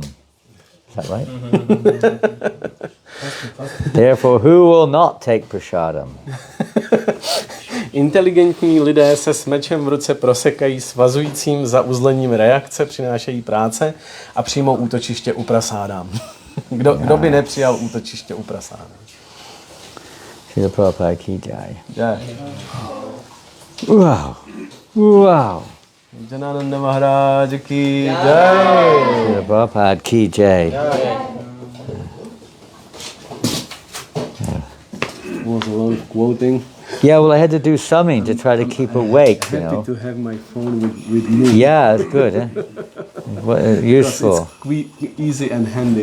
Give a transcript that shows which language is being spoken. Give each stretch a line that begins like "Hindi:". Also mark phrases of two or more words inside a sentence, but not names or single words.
English: Is that right? Therefore, who will not take prasadam?
Czech: Inteligentní lidé se s mečem v ruce prosekají svazujícím zauzlením reakce, přinášejí práce a přijmou útočiště u prasádám. Kdo by nepřijal útočiště u prasádám?
Hindi: Srila Prabhupada ki jai. Jai.
English: Wow. Wow.
Hindi: Janananda Maharaj ki jai. Srila Prabhupada ki jai.
English: Was a lot of quoting. Yeah, well, I had to do something to try to keep awake, you know. Happy to have my phone with me. Yeah, it's good, eh? Useful. It's easy and handy.